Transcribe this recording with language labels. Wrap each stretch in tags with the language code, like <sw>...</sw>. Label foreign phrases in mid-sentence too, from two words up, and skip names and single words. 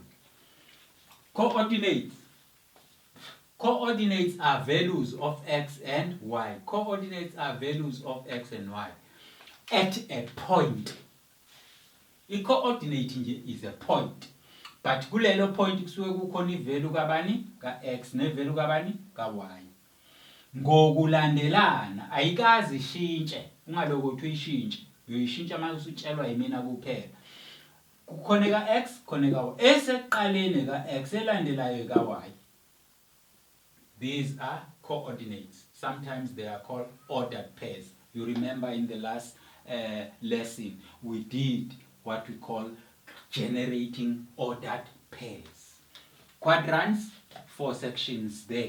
<en>Coordinates. Coordinates are values of x and y. Coordinates are values of x and y at a point. I-coordinate nje is a point.</en> <zu>But kulelo point kusuke kukhona i-value kabani ka x ne-value kabani ka y. Ngokulandelana ayikazi ishintshe, ungaloko uthi uyishintshe, uyoyishintsha manje usutshelwa yimina kuphela. Kukhona ka x, khona ka y. Esekuqaleni ka x elandelayo ka y.</zu> <en>These are coordinates. Sometimes they are called ordered pairs. You remember in the last lesson, we did what we call generating ordered pairs. Quadrants, 4 sections there.</en>